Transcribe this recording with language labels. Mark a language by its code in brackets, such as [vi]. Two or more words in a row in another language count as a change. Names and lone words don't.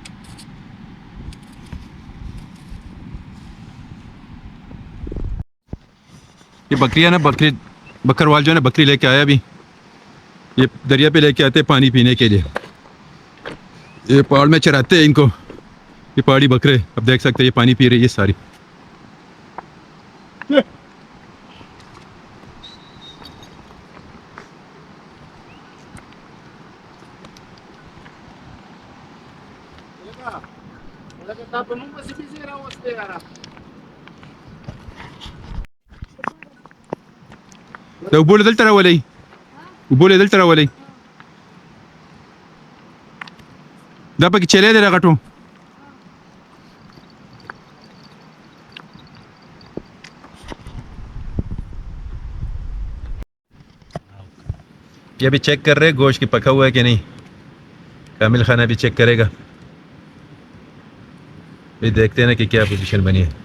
[ur] یہ بکریاں نا، بکروال جو ہے نا بکری لیکے آیا ابھی، یہ دریا پہ لیکے آتے ہیں پانی پینے کے لیے، یہ پہاڑ میں چراتے ہیں ان کو، یہ پہاڑی بکرے. اب دیکھ سکتے ہیں یہ پانی پی رہی ہے ساری. [ps] لکه تا په نوم پسې بيزي راوستې یاره. دا اوبو له دلته راولئ، اوبو له دلته راولئ، دا پکې چلی دی راغټو. [ur] یہ بھی چیک کر رہے ہیں گوشت کی پکا ہوا ہے کہ نہیں، کامل کھانا بھی چیک کرے گا. یہ دیکھتے ہیں نا کہ کیا پوزیشن بنی ہے.